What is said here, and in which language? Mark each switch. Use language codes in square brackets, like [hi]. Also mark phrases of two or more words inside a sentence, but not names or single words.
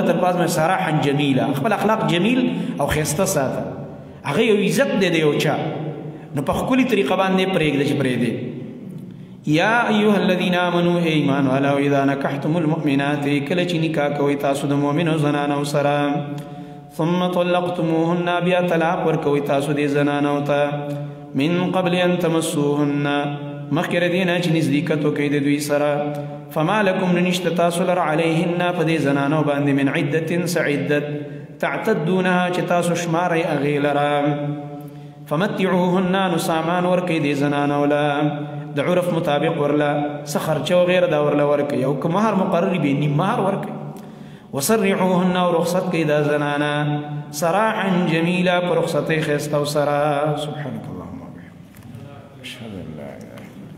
[ps] الفاظ مې [ar] سراحا جمیله [ps] خپل اخلاق جمیل او ښایسته ساته هغه یو عزت دی د یو چا نو په ښکلي طریقه باندې پرېږده چې پرېږدې [ar] یا ایها الذین آمنوا [ps] ای ایمان والاو [ar] اذا نکحتم المؤمنات [ps] کله چې نکاح کوئ تاسو د مؤمنو زنانو سره [ar] ثم طلقتموهن [ps] بیا طلاق ورکوئ تاسو دې زنانو ته [ar] من قبل ان تمسوهن [ps] مخکې د دې نه چې نزدېکت وکئ د دوی سره [ar] فما لکم [ps] نشته تاسو لره علیهن په دې زنانو باندې [ar] من عدة [ps] څه عدت تعتدونها چې تاسو شمارئ هغې لره فمتعوهن نو سامان ورکئ دې زنانو له د عرف مطابق ورله څه خرچه وغیره دا ورله ورکئ او که مهر مقرر وي نیم مهر ورکئ وسرحوهن او رخصت کوي دا زنانا [ar] سراحا جمیلا [ps] پر رخصتۍ ښایسته او سره [ar] سبحانک اللهم وبحمدک اشهد ان لا اله الا انت